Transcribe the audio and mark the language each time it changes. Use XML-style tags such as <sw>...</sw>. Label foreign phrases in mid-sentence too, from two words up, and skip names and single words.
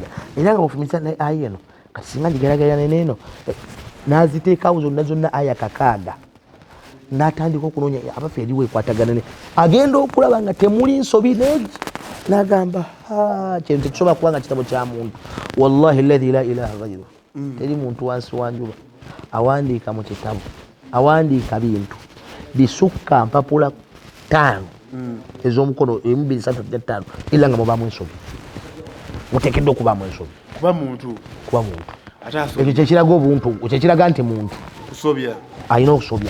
<lg>Era nga bw'ofumintiriza naye aya eno kati singa ngigeraageranya neeno n'aziteekawo zonna aya kakaaga, n'atandika okunoonya abaffe eriwo ekwatagana ne agenda okulaba nga temuli nsobi n'egi, n'agamba kintu tekisobola kuba nga kitabo kya muntu.</lg> <ar>والله الذي لا إله غيره,</ar> <lg>teri muntu wansi wa njuba awandiika mu kitabo, awandiika bintu bisukka mpapula 5 ez'omukono 1 2 3 4 5 illa nga mubaamu ensobi. Muteekeddwa okubaamu ensobi kuba muntu. Ekyo kyekiraga obuntu, kyekiraga nti muntu alina okusobya.</lg>